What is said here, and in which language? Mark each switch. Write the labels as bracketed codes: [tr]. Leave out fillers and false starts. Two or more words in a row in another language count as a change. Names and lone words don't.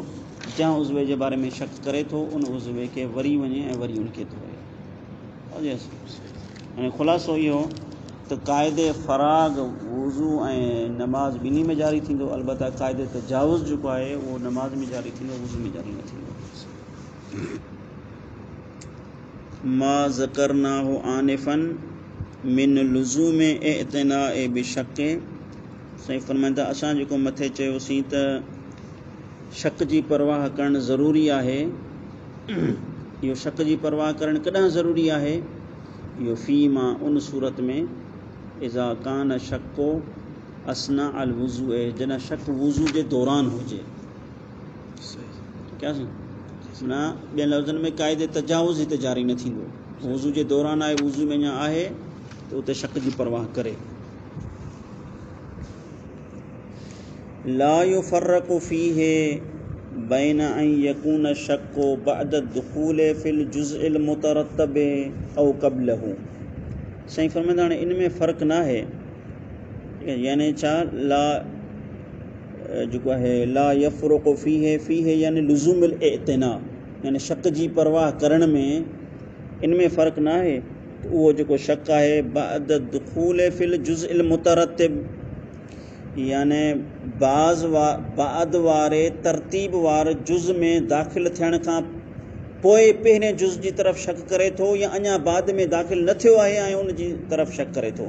[sd] जंहिं उज़वे जे बारे में शक करे थो उन उज़वे खे वरी वञे ऐं वरी उनखे धोए। हाणे ख़ुलासो इहो त क़ाइदे फ़राग़ वुज़ू ऐं नमाज़ ॿिन्ही में जारी थींदो। अलबत्त क़ाइदे तजावुज़ जेको आहे उहो नमाज़ में जारी थींदो, वुज़ू में जारी न थींदो। [ar] ما ذكرناه آنفاً من لزوم الاعتناء بالشك. [sd] साईं फरमाईंदा था असां जेको मथे चयोसीं त शक जी परवाह करणु ज़रूरी आहे, इहो शक जी परवाह करणु कॾहिं ज़रूरी आहे? इहो फ़ी मां उन सूरत में [ar] إذا كان شكه أثناء الوضوء, [sd] जॾहिं शक वुज़ू जे दौरान हुजे। क्या न ॿियनि लफ़्ज़नि में क़ाइदे तजावुज़ हिते जारी न थींदो। वुज़ू जे दौरान आहे, वुज़ू में अञा आहे त उते शक जी परवाह करे। [ar] لا يفرق فيه بين أن يكون الشك بعد الدخول في الجزء المترتب أو قبله. [sd] साईं फरमाईंदा हाणे इन में फ़र्क़ु न आहे, यानी छा ला जेको आहे [ar] لا يفرق فيه [sd] यानी [ar] لزوم الاعتناء, [sd] यानी शक जी परवाह करण में इन में फ़र्क़ु न आहे। उहो जेको शक आहे [ar] بعد الدخول في الجزء المترتب, [sd] यानी बाद वारे तरतीब वारे जुज़ में दाख़िल थियण खां पोइ पहिरें जुज़ जी तरफ़ शक करे थो, या अञा बाद में दाख़िल न थियो आहे ऐं उन जी तरफ़ शक करे थो।